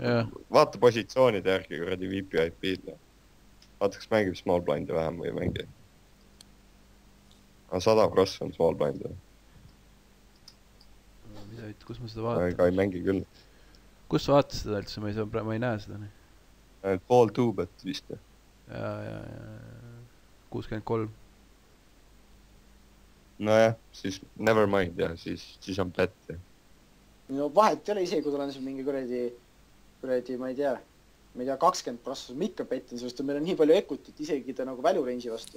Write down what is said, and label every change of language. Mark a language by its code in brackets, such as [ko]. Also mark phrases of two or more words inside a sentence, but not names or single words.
[et] Vaata positsioonide järgi kuradi VPIP-d. Vaata, kas mängib [en] small blindi [et] vähem või mängi. 100% on [en] small blindi. [et] Kus ma seda vaatan? Aga ei mängi küll. Kus sa vaatas seda üldse? Ma ei näe seda nii. [en] Ball two bet vist. [et] Ja 63. Nojah, siis [en] never mind, [et] jah, siis on bet. No vahet ei ole isegi, kui tal on siin mingi kuradi, ma ei tea, ma ei tea, 20% ma ikka petin, sest meil on nii palju equity't isegi ta nagu [en] value range'i [et] vastu.